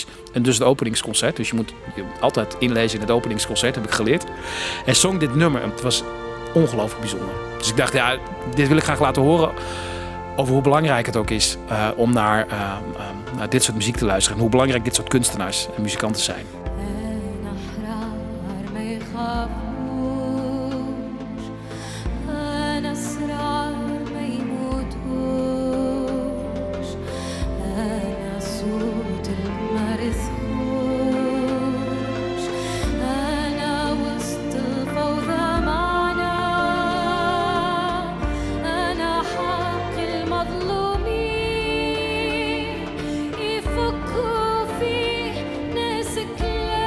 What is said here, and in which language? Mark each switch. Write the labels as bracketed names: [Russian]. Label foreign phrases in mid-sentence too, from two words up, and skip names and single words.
[Dutch] En dus het openingsconcert. Dus je moet je altijd inlezen in het openingsconcert, heb ik geleerd. En zong dit nummer. En het was ongelooflijk bijzonder. Dus ik dacht, ja, dit wil ik graag laten horen. Over hoe belangrijk het ook is om naar dit soort muziek te luisteren. En hoe belangrijk dit soort kunstenaars en muzikanten zijn. [Arabic] أنا أحرار ما يخافوش أنا أسرار ما يموتوش أنا صوت المرثوش أنا وسط الفوضى معنا أنا حق المظلومين يفكوا فيه ناس كلها